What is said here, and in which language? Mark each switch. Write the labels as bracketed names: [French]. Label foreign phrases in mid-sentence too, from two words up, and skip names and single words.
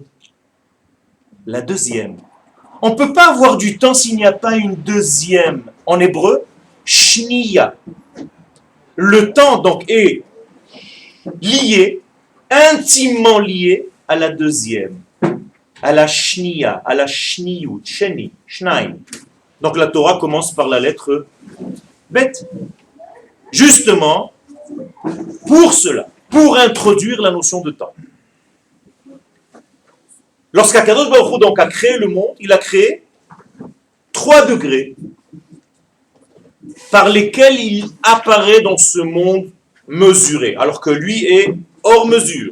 [French] La deuxième. On ne peut pas avoir du temps s'il n'y a pas une deuxième. En hébreu, shniya. Le temps donc est lié, intimement lié à la deuxième, à la shniya, à la shniyut, [Hebrew] שני, שניים. [French] Donc la Torah commence par la lettre bet. Justement, pour cela, pour introduire la notion de temps. Lorsqu' [Hebrew] הקדוש ברוך הוא [French] donc a créé le monde, il a créé 3 degrés par lesquels il apparaît dans ce monde mesuré, alors que lui est hors mesure.